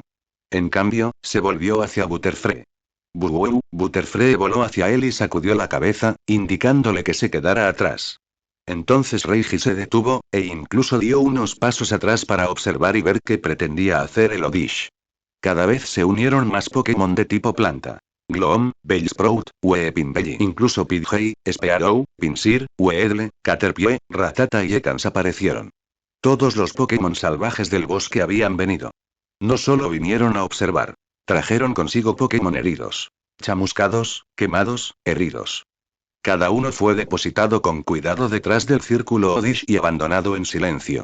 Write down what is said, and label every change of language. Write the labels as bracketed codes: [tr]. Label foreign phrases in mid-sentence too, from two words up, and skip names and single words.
[es] En cambio, se volvió hacia Butterfree. Butterfree voló hacia él y sacudió la cabeza, indicándole que se quedara atrás. Entonces Reiji se detuvo, e incluso dio unos pasos atrás para observar y ver qué pretendía hacer el Odish. Cada vez se unieron más Pokémon de tipo planta. Gloom, Bellsprout, Weepinbell, incluso Pidgey, Spearow, Pinsir, Weedle, Caterpie, Rattata y Ekans aparecieron. Todos los Pokémon salvajes del bosque habían venido. No solo vinieron a observar. Trajeron consigo Pokémon heridos. Chamuscados, quemados, heridos. Cada uno fue depositado con cuidado detrás del círculo Odish y abandonado en silencio.